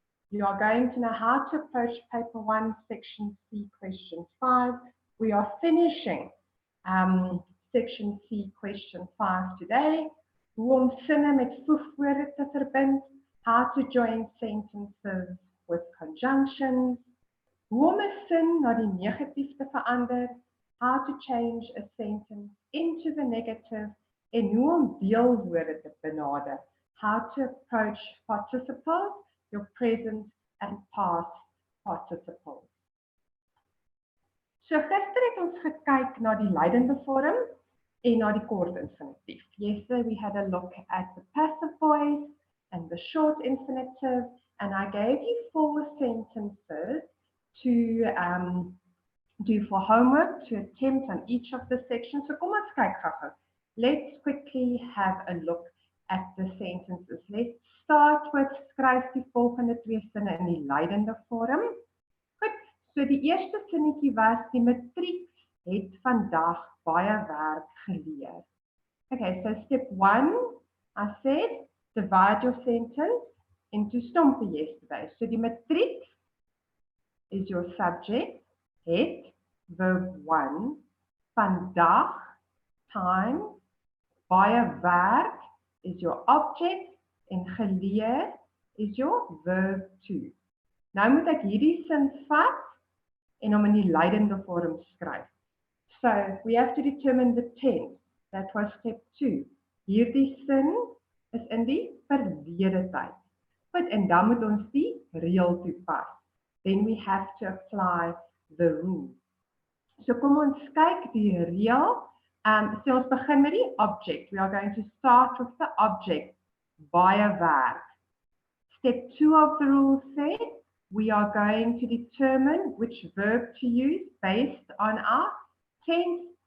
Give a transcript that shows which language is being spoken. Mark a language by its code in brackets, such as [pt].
[en] You are going to know how to approach paper 1 section C question 5. We are finishing section C question 5 today. [af] Hoe om sinne met voegwoorde te verbind. [en] How to join sentences with conjunctions. [af] Hoe om 'n sin na die negatief te verander. [en] How to change a sentence into the negative. [af] En hoe om deelwoorde te benader. [en] How to approach participles, your present and past participles. [af] So gister het ons gekyk na die leidende vorm en na die kort infinitief. [en] Yesterday we had a look at the passive voice and the short infinitive, and I gave you 4 sentences to do for homework, to attempt on each of the sections. [af] So kom ons kyk gou. [en] Let's quickly have a look at the sentences. Let's start with [af] skryf die volgende 2 sinne in die leidende vorm. Goed, so die eerste sinnetjie was die matriek het vandag baie werk geleer. [en] Okay, so step 1, I said divide your sentence into stompie yesterday. So die matriek is your subject, het, verb 1, vandag, time, baie werk is your object, en geleer is your verb 2. [af] Nou moet ek hierdie sin vat en hom in die leidende vorm skryf. [en] So, we have to determine the tense. That was step 2. [af] Hierdie sin is in die verlede tyd. Goed, en dan moet ons die reël toepas. [en] Then we have to apply the rule. [af] So kom ons kyk die reël. So ons begin met die object. [en] We are going to start with the object. [af] Baie werk. [en] Step 2 of the rule said we are going to determine which verb to use based on our tense.